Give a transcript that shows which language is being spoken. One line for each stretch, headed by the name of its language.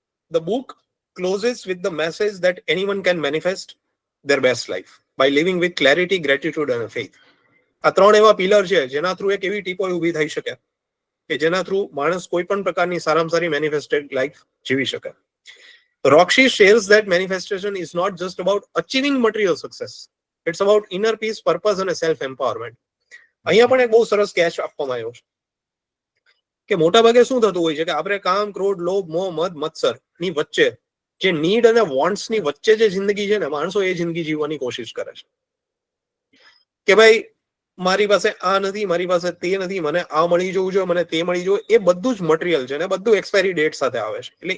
English: The book closes with the message that anyone can manifest their best life by living with clarity, gratitude and faith.
Gujarati: આ ત્રણ એવા pillar છે જેના through એક એવી teapoy ઊભી થઈ શકે કે જેના થ્રુ માણસ કોઈ પણ પ્રકારની સારામાં સારી મેનિફેસ્ટેડ લાઈફ જીવી શકે.
English: Roxy shares that manifestation is not just about achieving material success. It's about inner peace, purpose and self empowerment.
Gujarati: અહીંયા પણ એક બહુ સરસ કેચ આપવામાં આવ્યો છે કે મોટા ભાગે શું થતું હોય છે કે આપણે કામ, ક્રોધ, લોભ, મોહ, મદ, મત્સર ની વચ્ચે જે નીડ અને વોન્ટ્સ ની વચ્ચે જે જિંદગી છે ને માણસો એ જિંદગી જીવવાની કોશિશ કરે છે કે ભાઈ મારી પાસે આ નથી, મારી પાસે તે નથી, મને આ મળી જવું જોઈએ, મને તે મળી જોઈએ. એ બધું જ મટીરિયલ છે ને બધું એક્સપાયરી ડેટ સાથે આવે છે.